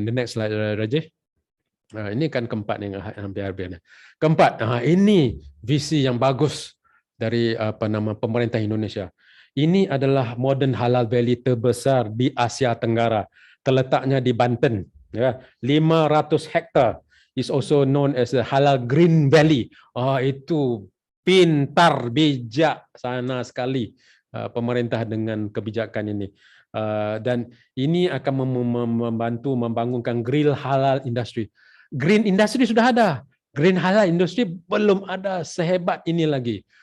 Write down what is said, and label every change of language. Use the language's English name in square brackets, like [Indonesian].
[English] The next slide, [Indonesian] Rajesh. Ini kan keempat yang hampir-hampir. Keempat, ini visi yang bagus dari pemerintah Indonesia. Ini adalah Modern Halal Valley terbesar di Asia Tenggara. Terletaknya di Banten. Ya, 500 hektar. [English] Is also known as the Halal Green Valley. [Indonesian] Itu pintar, bijak sana sekali pemerintah dengan kebijakan ini. Dan ini akan membantu membangunkan green halal industry. Green industry sudah ada, green halal industry belum ada sehebat ini lagi.